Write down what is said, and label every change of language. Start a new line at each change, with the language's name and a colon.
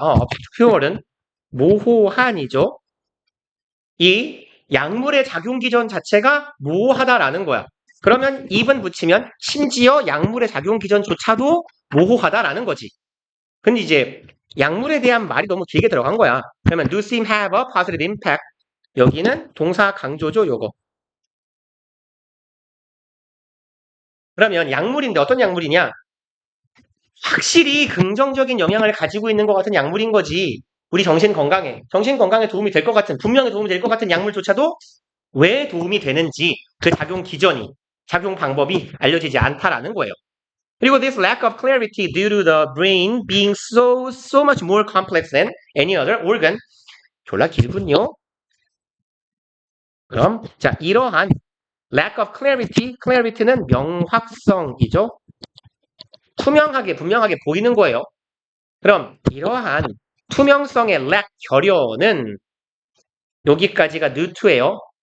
Korean: obscure는 모호한이죠. 이 약물의 작용 기전 자체가 모호하다라는 거야. 그러면 even 붙이면 심지어 약물의 작용 기전조차도 모호하다라는 거지. 근데 이제 약물에 대한 말이 너무 길게 들어간 거야. 그러면
English: do seem have a positive impact.
Korean: 여기는 동사 강조죠, 요거. 그러면 약물인데 어떤 약물이냐? 확실히 긍정적인 영향을 가지고 있는 것 같은 약물인 거지. 우리 정신 건강에 도움이 될 것 같은, 분명히 도움이 될 것 같은 약물조차도 왜 도움이 되는지 그 작용 기전이, 작용 방법이 알려지지 않다라는 거예요. 그리고
English: this lack of clarity due to the brain being so much more complex than any other organ.
Korean: 졸라 길군요. 그럼 자, 이러한
English: lack of clarity
Korean: 는 명확성이죠. 투명하게 분명하게 보이는 거예요. 그럼 이러한 투명성의 lack 결여는 여기까지가 누트예요.